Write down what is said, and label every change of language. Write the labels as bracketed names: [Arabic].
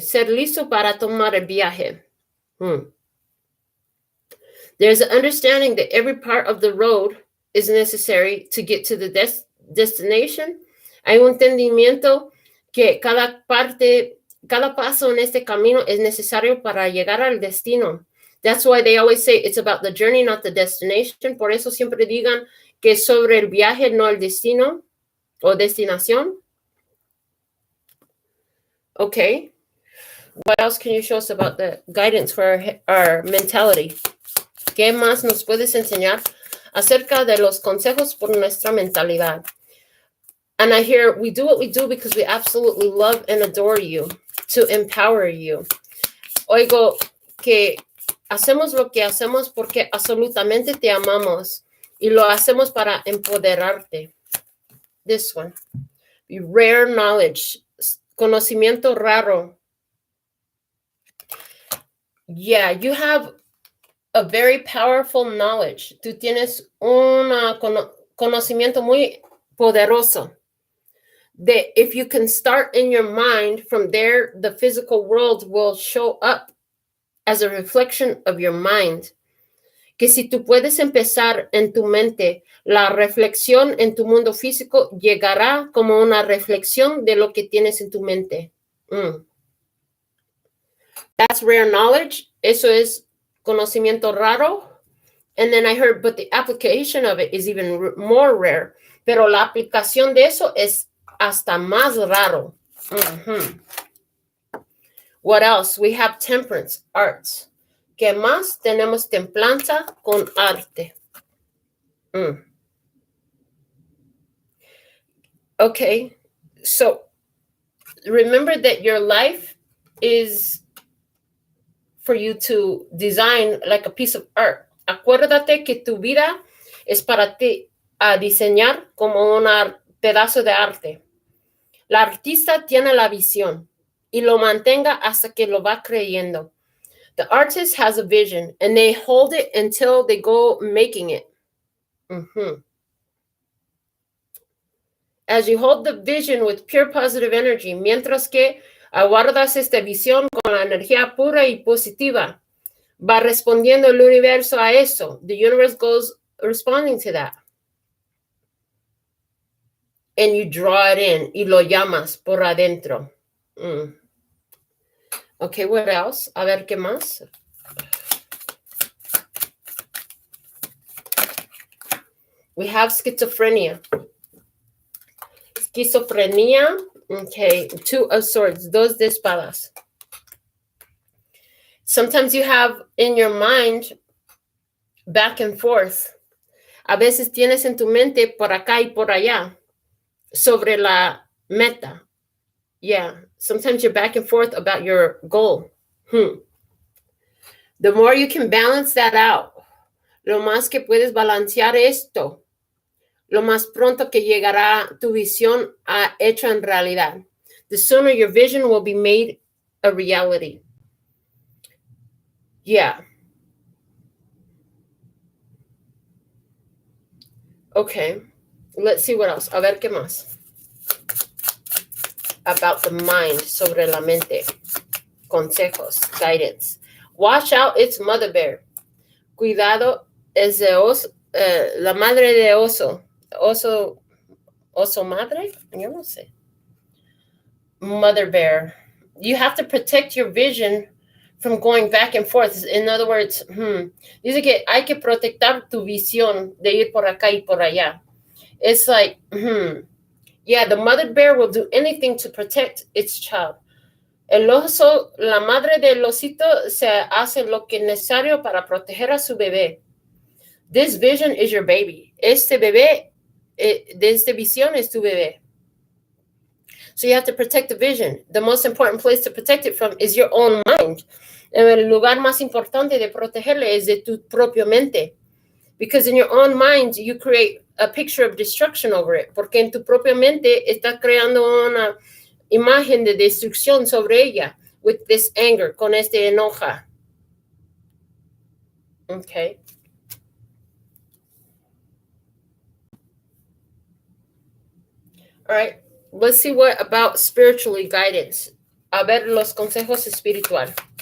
[Spanish] Ser listo para tomar el viaje. [English] There's an understanding that every part of the road is necessary to get to the destination. [Spanish] Hay un entendimiento que cada paso en este camino es necesario para llegar al destino. [English] That's why they always say it's about the journey, not the destination. [Spanish] Por eso siempre digan que es sobre el viaje, no el destino o destinación. [English] Okay. What else can you show us about the guidance for our mentality? [Spanish] ¿Qué más nos puedes enseñar acerca de los consejos por nuestra mentalidad? [English] And I hear we do what we do because we absolutely love and adore you, to empower you. [Spanish] Oigo que hacemos lo que hacemos porque absolutamente te amamos y lo hacemos para empoderarte. [English] This one. Rare knowledge. [Spanish] Conocimiento raro. [English] Yeah, you have a very powerful knowledge. [Spanish] Tú tienes un conocimiento muy poderoso. [English] That if you can start in your mind, from there, the physical world will show up as a reflection of your mind. [Spanish] Que si tú puedes empezar en tu mente, la reflexión en tu mundo físico llegará como una reflexión de lo que tienes en tu mente. [English] That's rare knowledge. [Spanish] Eso es conocimiento raro. [English] And then I heard, but the application of it is even more rare. [Spanish] Pero la aplicación de eso es hasta más raro. [English] What else? We have temperance, arts. [Spanish] ¿Qué más? Tenemos templanza con arte. [English] Okay, so remember that your life is for you to design like a piece of art. [Spanish] Acuérdate que tu vida es para ti a diseñar como un pedazo de arte. La artista tiene la visión y lo mantenga hasta que lo va creyendo. [English] The artist has a vision and they hold it until they go making it. As you hold the vision with pure positive energy, [Spanish] mientras que aguardas esta visión con la energía pura y positiva, va respondiendo el universo a eso. [English] The universe goes responding to that. And you draw it in [Spanish] y lo llamas por adentro. [English] Okay, what else? [Spanish] A ver, ¿qué más? [English] We have schizophrenia. Schizophrenia. Okay, 2 of swords, [Spanish] 2 de espadas. [English] Sometimes you have in your mind back and forth. [Spanish] A veces tienes en tu mente por acá y por allá sobre la meta. [English] Yeah, sometimes you're back and forth about your goal. The more you can balance that out, [Spanish] lo más que puedes balancear esto, lo más pronto que llegará tu visión hecha en realidad. [English] The sooner your vision will be made a reality. Yeah. Okay. Let's see what else. [Spanish] A ver qué más. [English] About the mind, [Spanish] sobre la mente. Consejos, [English] guidance. Watch out, it's mother bear. [Spanish] Cuidado, es de oso, la madre de oso. Oso madre? Yo no sé. [English] Mother bear. You have to protect your vision from going back and forth. In other words, [Spanish] dice que hay que protectar tu visión de ir por acá y por allá. [English] It's like, yeah, the mother bear will do anything to protect its child. [Spanish] El oso, la madre del osito se hace lo que es necesario para proteger a su bebé. [English] This vision is your baby. [Spanish] Este bebé, de esta visión es tu bebé. [English] So you have to protect the vision. The most important place to protect it from is your own mind. [Spanish] El lugar más importante de protegerle es de tu propia mente. [English] Because in your own mind, you create a picture of destruction over it. [Spanish] Porque en tu propia mente estás creando una imagen de destrucción sobre ella. [English] With this anger, [Spanish] con este enoja. [English] Okay. All right. Let's see what about spiritually guidance. [Spanish] A ver los consejos espiritual.